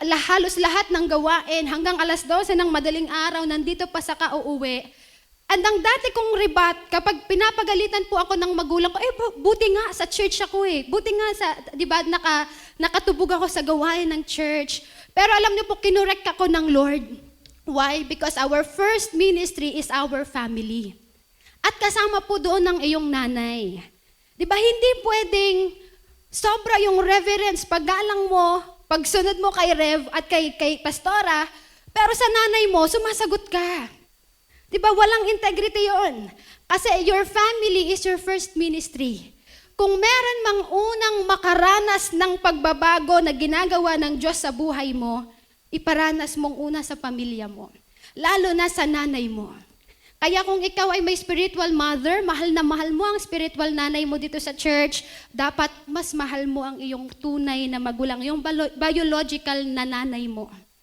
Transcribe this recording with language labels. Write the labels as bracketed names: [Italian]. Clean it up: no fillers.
[Filipino] Halos lahat ng gawain, hanggang 12:00 ng madaling araw, nandito pa sa kauuwi. And ang dati kong ribat, kapag pinapagalitan po ako ng magulang ko, buti nga sa church ako Buti nga di ba, nakatubog ako sa gawain ng church. Pero alam niyo po, kinurek ako ng Lord. [English] Why? Because our first ministry is our family. [Filipino] At kasama po doon ng iyong nanay. Di ba, hindi pwedeng sobra yung reverence, paggalang mo, pagsunod mo kay Rev at kay Pastora, pero sa nanay mo, sumasagot ka. Di ba, walang integrity yon. [English] Kasi your family is your first ministry. [Filipino] Kung meron mang unang makaranas ng pagbabago na ginagawa ng Diyos sa buhay mo, iparanas mong una sa pamilya mo. Lalo na sa nanay mo. Kaya kung ikaw ay may spiritual mother, mahal na mahal mo ang spiritual nanay mo dito sa church, dapat mas mahal mo ang iyong tunay na magulang, yung biological na nanay mo.